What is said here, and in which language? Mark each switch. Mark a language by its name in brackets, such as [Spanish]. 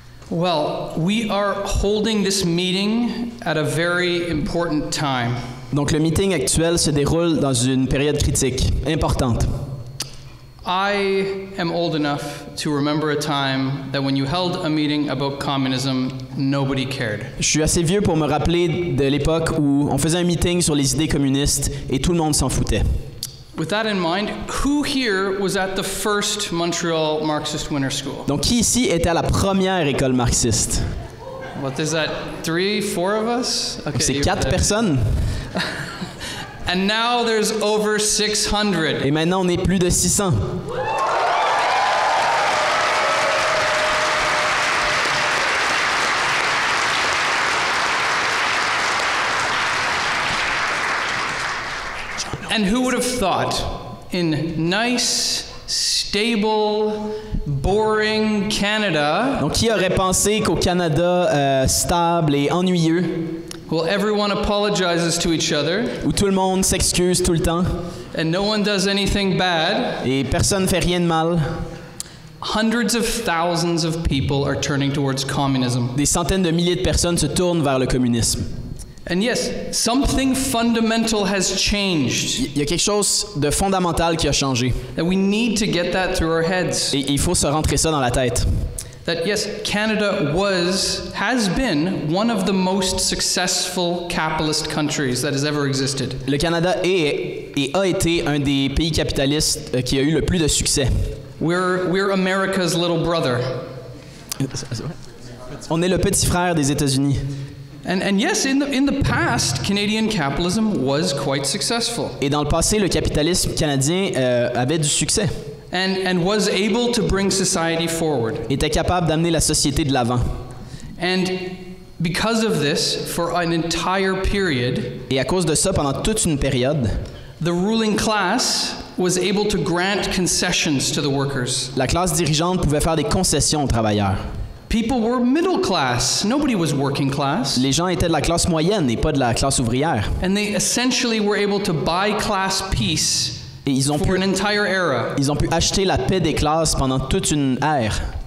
[English] Well, we are holding this meeting at a very important time. [French] Donc le meeting actuel se déroule dans une période critique, importante. [English] I am old enough to remember a time that when you held a meeting about communism, nobody cared. [French] Je suis assez vieux pour me rappeler de l'époque où on faisait un meeting sur les idées communistes et tout le monde s'en foutait. [English] With that in mind, who here was at the first Montreal Marxist Winter School? [French] Donc qui ici était à la première école marxiste? [English] What is that? 3, 4 of us? Okay, [French] C'est 4 personnes. [English] And now there's over 600. [French] Et maintenant on est plus de 600. [English] And who would have thought, in nice, stable, boring Canada, [French] Donc qui aurait pensé qu'au Canada stable et ennuyeux, [English] well, everyone apologizes to each other, [French] où tout le monde s'excuse tout le temps [English] and no one does anything bad, [French] et personne fait rien de mal, [English] hundreds of thousands of people are turning towards communism. [French] des centaines de milliers de personnes se tournent vers le communisme. [English] And yes, something fundamental has changed. [French] Il y a quelque chose de fondamental qui a changé. [English] That we need to get that through our heads. [French] Et il faut se rentrer ça dans la tête. [English] That yes, Canada has been one of the most successful capitalist countries that has ever existed. [French] Le Canada est et a été un des pays capitalistes qui a eu le plus de succès. [English] We're America's little brother. [French] On est le petit frère des États-Unis. [English] And yes, in the past, Canadian capitalism was quite successful. [French] Et dans le passé, le capitalisme canadien avait du succès. [English] And was able to bring society forward. [French] Était capable d'amener la société de l'avant. [English] And because of this, for an entire period, [French] et à cause de ça, pendant toute une période, [English] the ruling class was able to grant concessions to the workers. [French] La classe dirigeante pouvait faire des concessions aux travailleurs. [English] People were middle class. Nobody was working class. [French] Les gens étaient de la classe moyenne et pas de la classe ouvrière. [English] And they essentially were able to buy class peace [French] et ils ont [English] for an entire era. [French] Ils ont pu acheter la paix des classes pendant toute une ère.